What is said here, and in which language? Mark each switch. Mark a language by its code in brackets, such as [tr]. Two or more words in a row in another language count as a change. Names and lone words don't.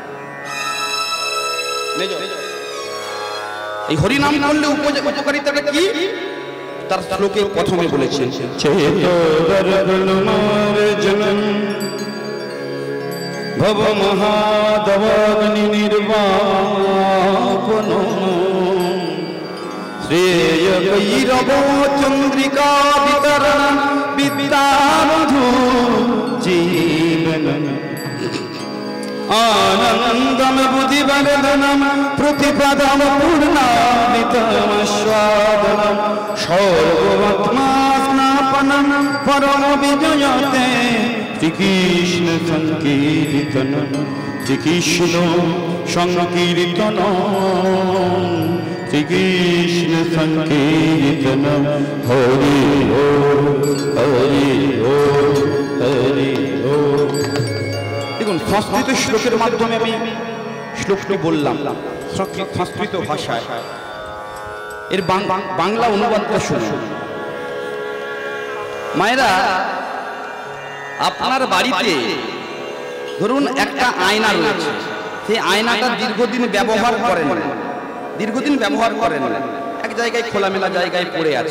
[bn] এই হরিনাম করলে উপকারিতাটা কি তার শ্লোকে প্রথমে বলেছেন, [sa] ভব মহাদবগ্নি নির্বাপন শ্রেয় গৈরব চন্দ্রিকা বিতরণ বিদ্যাবধূ आनंदम बुद्धिवर्धनम प्रतिपदम पूर्णामृतमस्वादनम सर्वात्मा स्नापनम परम विजयते श्री कृष्ण संकीर्तनम श्री कृष्ण संकीर्तनम श्री कृष्ण संकीर्तनम हरि ओम हरि ओम हरि ओम। [bn] দেখুন সংস্কৃত শ্লোকের মাধ্যমে আমি শ্লোকটি বললাম সংস্কৃত ভাষায়, এর বাংলা অনুবাদটা শুনুন। মায়েরা, আপনার বাড়িতে ধরুন একটা আয়না রয়েছে, সেই আয়নাটা দীর্ঘদিন ব্যবহার করেন না, এক জায়গায় খোলামেলা জায়গায় পড়ে আছে।